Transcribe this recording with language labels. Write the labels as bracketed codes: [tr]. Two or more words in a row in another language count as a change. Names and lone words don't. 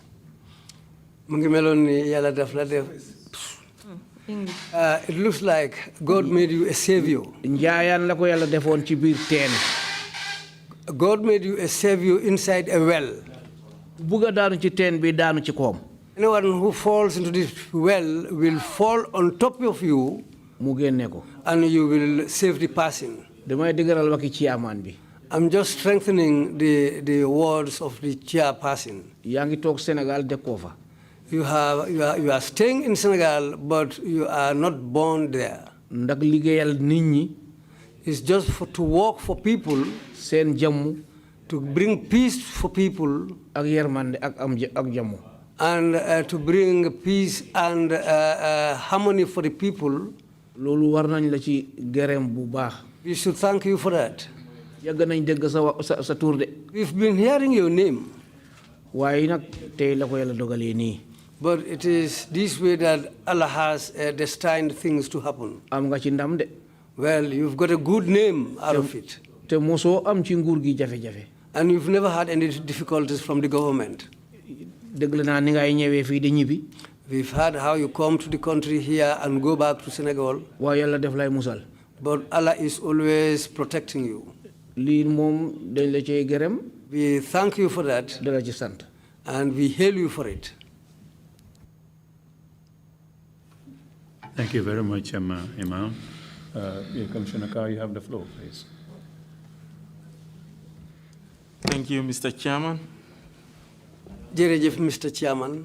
[wo] mu ngi meloon ni yàlla def la def [en] it looks like God made you a savior. [wo] njaayaan la ko yàlla defoon ci biir teen [en] God made you a savior inside a well. [wo] Buga daanu ci teen bi daanu ci koom. [en] Anyone who falls into this well will fall on top of you. [wo] Mu génne ko. [en] And you will save the person. [wo] Damay dëgëral waxi chairman bi. [en] I'm just strengthening the words of the chairperson. [wo] Yaa ngi toog Sénégal dëkkoo fa. [en] You are staying in Senegal, but you are not born there. [wo] Ndax liggéeyal nit ñi. [en] It's just to work for people. [wo] Seen jàmm. [en] To bring peace for people. [wo] Ak yërmande ak jàmm. [en] And to bring peace and harmony for the people. [wo] Loolu war nañ la ci gërëm bu baax. [en] We should thank you for that. [wo] Yàgg nañ dégg sa tur de. [en] We've been hearing your name. [wo] Waaye nag tey la ko Yàlla dogalee nii. [en] But it is this way that Allah has destined things to happen. [wo] Am nga ci ndam de. [en] Well, you've got a good name out of it. [wo] Te mosoo am ci nguur gi jafe-jafe. [en] And you've never had any difficulties from the government. [wo] Dégg naa ni ngay ñëwee fii di ñibbi. [en] We've heard how you come to the country here and go back to Senegal. [wo] Waaye Yàlla def lay musal. [en] But Allah is always protecting you. [wo] Lii moom dañ la cee gërëm. [en] We thank you for that. [wo] Dala ci sant. [en] And we hail you for it. Thank you very much, Imam. Commissioner Carr, you have the floor, please. Thank you, Mr. Chairman. Jerejef, Mr. Chairman.